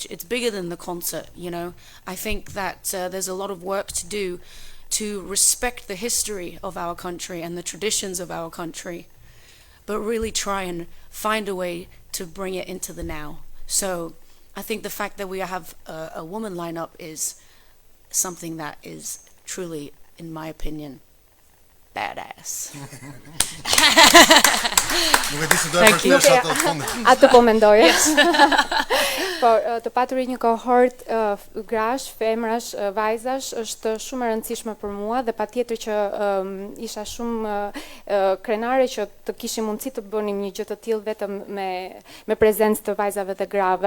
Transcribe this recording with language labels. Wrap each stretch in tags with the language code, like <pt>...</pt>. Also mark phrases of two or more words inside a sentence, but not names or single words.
<en>It's bigger than the concert, you know. I think that there's a lot of work to do to respect the history of our country and the traditions of our country, but really try and find a way to bring it into the now. So I think the fact that we have a woman lineup is something that is truly, in my opinion, badass.</en> <sq>Atë po mendoje. Po të paturit një kohort grash, femrash, vajzash është shumë e rëndësishme për mua dhe patjetër që isha shumë krenare që të kishim mundësi të bënim një gjë të tillë vetëm me prezencë të vajzave dhe grave.</sq>